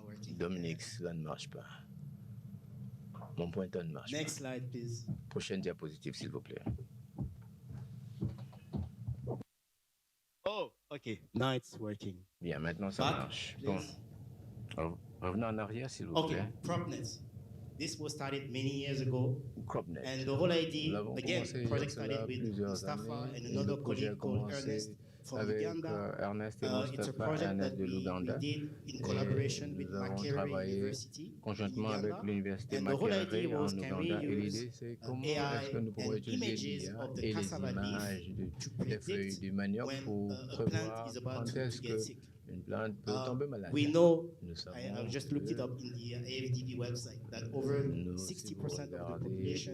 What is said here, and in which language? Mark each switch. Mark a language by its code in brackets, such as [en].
[fr] Dominique, cela ne marche pas. Mon pointeur ne marche pas. [en] Next slide, please. [fr] Prochaine diapositive, s'il vous plaît. [en] Oh, okay. Now it's working. [fr] Bien, maintenant ça marche. Bon. Revenons en arrière, s'il vous plaît. [en] PropNet. This was started many years ago. PropNet. And the whole idea, again, project started with Mustafa and another colleague called Ernest from Uganda. [fr] Ernest et Mustafa, Ernest de l'Ouganda. [en] In collaboration with Makerere University. [fr] Conjointement avec l'université Makerere en Ouganda. Et l'idée, c'est comment est-ce que nous pouvons utiliser l'IA et les images des feuilles du manioc pour prévoir quand est-ce que Une plante peut tomber malade. [en] We know, [fr] Nous savons [en] I've just looked it up in the AFDB website, that over 60% of the population